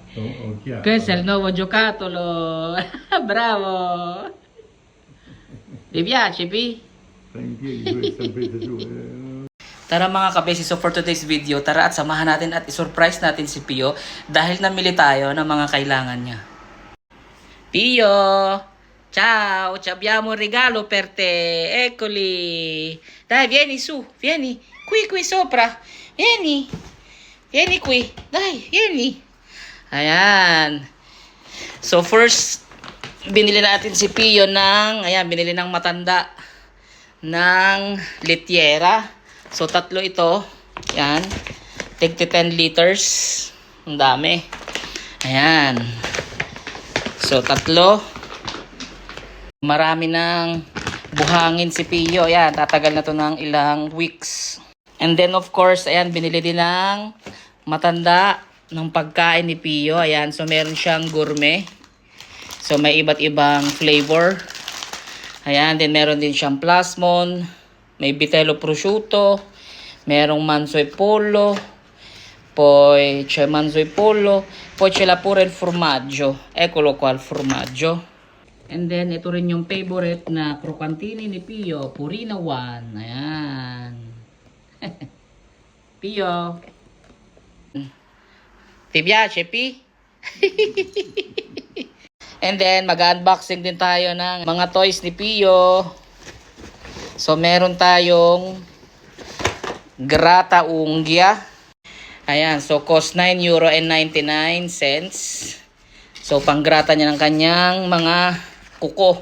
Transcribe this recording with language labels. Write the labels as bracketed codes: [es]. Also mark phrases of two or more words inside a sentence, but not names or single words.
[it] chiaro. Questo è il nuovo giocattolo. Bravo. Ti piace, Pi? Stai in piedi con le stampette su. [tl] Tara mga kabesi, [en] so for today's video, [tl] tara at samahan natin at isurprise natin si Pio dahil namili tayo ng mga kailangan niya. [it] Pio! Ciao! Ci abbiamo un regalo per te! Eccoli! Dai, vieni su! Vieni! Qui sopra! Vieni! Vieni qui! Dai, vieni! [tl] Ayan! [en] So first, [tl] binili natin si Pio ng, ayan, binili ng matanda ng litiera. So, tatlo ito. Yan. [en] Take 10 liters. [tl] Ang dami. Ayan. So, tatlo. Marami ng buhangin si Pio. Ayan. Tatagal na to ng ilang weeks. [en] And then, of course, [tl] ayan, binili din ng matanda ng pagkain ni Pio. Ayan. So, meron siyang gourmet. So, may iba't ibang flavor. Ayan. Then, meron din siyang plasmon. [it] May vitello prosciutto, merong manzo e pollo, poi c'è manzo e pollo, poi c'è pure il formaggio. Eccolo qua il formaggio. [en] And then [tl] ito rin yung favorite na crocantini ni Pio, Purina One. Ayan. Pio. [it] Ti piace, Pi? [en] And then [tl] mag-unboxing din tayo ng mga toys ni Pio. So, meron tayong [it] grata unghia. [en] Ayan, so cost €9.99. [tl] So, panggrata niya ng kanyang mga kuko.